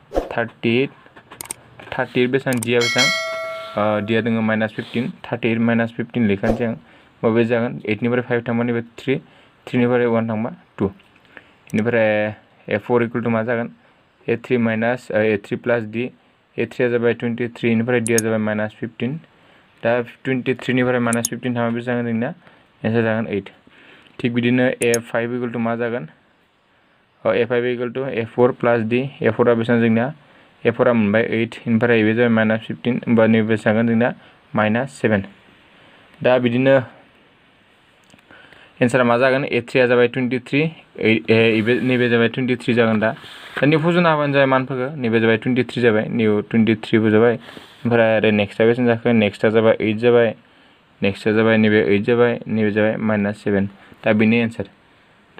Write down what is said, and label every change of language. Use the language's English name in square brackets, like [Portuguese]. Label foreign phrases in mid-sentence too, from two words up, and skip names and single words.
[Bodo] 38 बेसेबां d आ बेसेबां d आ दोङो -15 38 -15 लिरखानोसै आं होमबा बे जागोन 8 निफ्राय 5 थांबा नैबे 3 निफ्राय 1 थांबा 2 बेनिफ्राय [English] a4 equal to [Bodo] मा जागोन [English] a3 plus d [Bodo] a3 आ जाबाय 23 निफ्राय d आ जाबाय -15 दा 23 निफ्राय -15 थांबा बेसे जागोन जोंना एन्सार जागोन 8 थिग बिदिनो [English] a5 equal to [Bodo] मा जागोन [English] a5 equal to a4 plus d [Bodo] a4 आ बेसेबां जोंना a4 आ मोनबाय 8 बेनिफ्राय बे जाबाय -15 होमबा नैबे जागोन जोंना -7 दा बिदिनो एन्सारा मा जागोन a3 जाबाय 23 नैबे जाबाय 23 जागोन दा फज'ना होबानो जाबाय मानफोरखौ नैबे जाबाय 23 जाबाय नैबे 23 जाबाय ओमफ्राय आरो नेक्स्टआ बेसेबां जाखो नेक्स्टआ जाबाय 8 जाबाय नेक्स्टआ जाबाय नैबे 8 जाबाय नैबे जाबाय -7 दा बेनि एन्सार दा